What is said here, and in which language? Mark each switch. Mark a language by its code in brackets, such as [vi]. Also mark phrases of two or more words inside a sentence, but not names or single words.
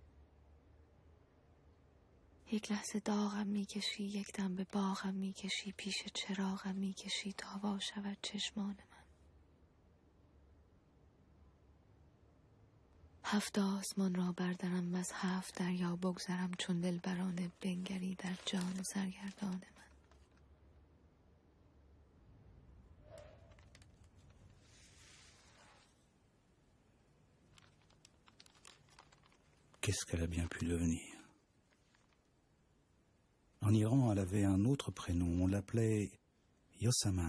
[fa] یک لحظه داغم میکشی یک دم به باغم میکشی پیش چراغم میکشی تا وا شود چشمان من. 7 آسمان را بردرم و از 7 دریا بگذرم چون دلبرانه بنگری در جان سرگردان من. [fr] Qu'est-ce qu'elle a bien pu devenir? En Iran, elle avait un autre prénom, on l'appelait Yosaman.